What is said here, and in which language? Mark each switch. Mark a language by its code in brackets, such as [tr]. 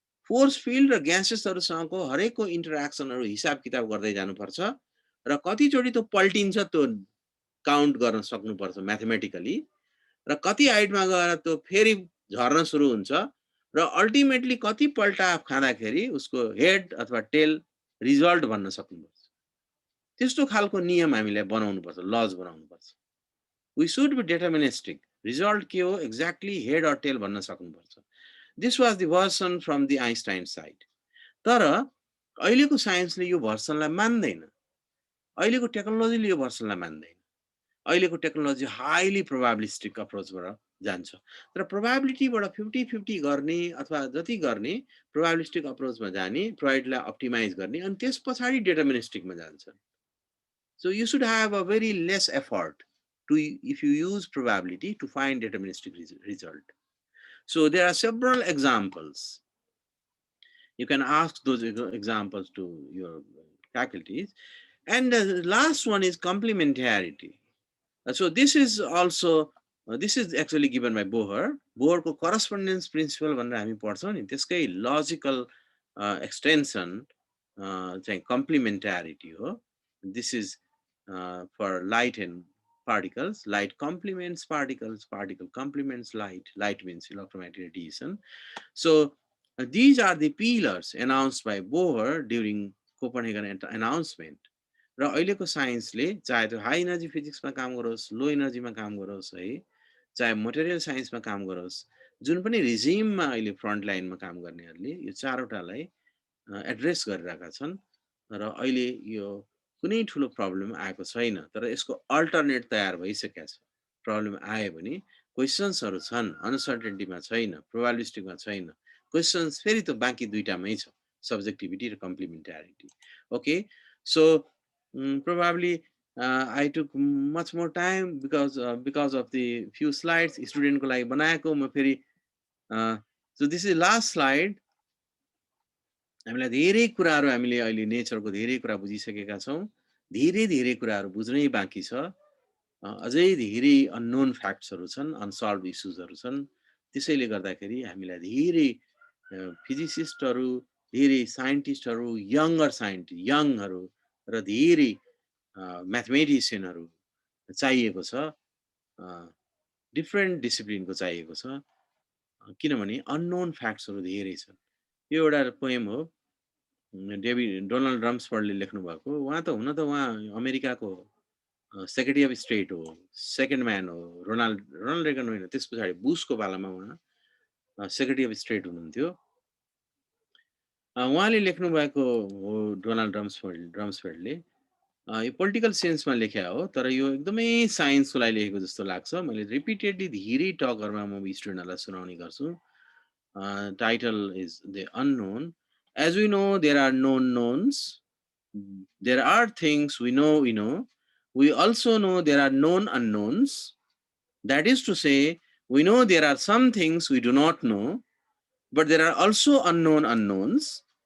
[ne] Force field र ग्यासेसहरुसँगको हरेकको इन्टरेक्सनहरु हिसाब किताब गर्दै जानुपर्छ र कतिचोटी त्यो पल्टिन्छ त्यो काउन्ट गर्न सक्नुपर्छ म्याथमेटिकली, र कति हाइटमा गएर त्यो फेरि झर्न सुरु हुन्छ र अल्टिमेटली कति पल्टा खाँदाखेरि उसको हेड अथवा टेल रिजल्ट भन्न सक्नुपर्छ। त्यस्तो खालको नियम हामीले बनाउनु पर्छ, लज बनाउनु पर्छ। [en] We should be deterministic. Result [ne] के हो [en] exactly head or tail [ne] भन्न सक्नुपर्छ। [en] This was the version from the Einstein side. [ne] तर अहिलेको साइन्सले यो भर्सनलाई मान्दैन, अहिलेको टेक्नोलोजीले यो भर्सनलाई मान्दैन। अहिलेको टेक्नोलोजी हाईली प्रोबेबिलिस्टिक अप्रोचबाट जान्छ। तर प्रोबेबिलिटीबाट 50-50 गर्ने अथवा जति गर्ने प्रोबेबिलिस्टिक अप्रोचमा जाने, प्रोबेबिलिटीलाई अप्टिमाइज गर्ने अनि त्यसपछि डिटर्मिनिस्टिकमा जान्छ। [en] So you should have a very less effort if you use probability to find deterministic result. So there are several examples. You can ask those examples to your faculties. And the last one is complementarity. So this is also, this is actually given by Bohr. [ne] Bohrको correspondence principle भनेर हामी पढ्छौं नि, त्यसकै logical extension चाहिँ complementarity हो. [en] This is for light and particles. Light complements particles, particle complements light. Light means electromagnetic radiation. So these are the pillars announced by Bohr during Copenhagen announcement. [ne] र अहिलेको साइन्सले चाहे त्यो हाई एनर्जी फिजिक्समा काम गरोस्, लो एनर्जीमा काम गरोस् है, चाहे मटेरियल साइन्समा काम गरोस्, जुन पनि रिजिममा अहिले फ्रन्ट लाइनमा काम गर्नेहरूले यो चारवटालाई एड्रेस गरिरहेका छन् र अहिले यो कुनै ठुलो प्रब्लम आएको छैन। तर यसको अल्टरनेट तयार भइसकेको छ। प्रब्लम आयो भने क्वेशन्सहरु छन्, अनसर्टेनिटीमा छैन, प्रोबेबिलिस्टिकमा छैन। क्वेशन्स फेरि त बाँकी दुईटामै छ, सब्जेक्टिभिटी र कम्प्लिमेन्टारिटी। [en] okay, so probably I took much more time because of the few slides student [ne] को लागि बनाएको म फेरि [en] so this is last slide. [ne] हामीलाई धेरै कुराहरु हामीले अहिले नेचरको धेरै कुरा बुझिसकेका छौं, धेरै कुराहरु बुझ्नै बाँकी छ, अझै धेरै अननोन फ्याक्ट्सहरु छन्, अनसल्भड इश्यूजहरु छन्। त्यसैले गर्दाखेरि हामीलाई धेरै फिजिसिस्टहरु, धेरै साइन्टिस्टहरु, यङहरु र धेरै म्याथमेटिशियनहरु चाहिएको छ, डिफरेन्ट डिसिप्लिनको चाहिएको छ, किनभने अननोन फ्याक्ट्सहरु धेरै छन्। यो एउटा पोएम हो, डोनाल्ड रम्सफोर्डले लेख्नु भएको। उहाँ त हुन त उहाँ अमेरिकाको सेक्रेटरी अफ स्टेट हो, सेकेन्ड म्यान हो, रोनाल्ड रेगन होइन, त्यसपछि बुशको पालामा उहाँ सेक्रेटरी अफ स्टेट हुनुहुन्थ्यो। उहाँले लेख्नु भएको हो डोनाल्ड रम्सफेल्डले। यो पोलिटिकल सेन्समा लेख्या हो, तर यो एकदमै साइन्सको लागि लेखेको जस्तो लाग्छ। मैले रिपिटेडली धेरै टकहरुमा म स्टुडेन्टहरुलाई सुनाउने गर्छु। [en] title is The Unknown. As we know, there are known knowns. There are things we know we know. We also know there are known unknowns. That is to say, we know there are some things we do not know, but there are also unknown unknowns.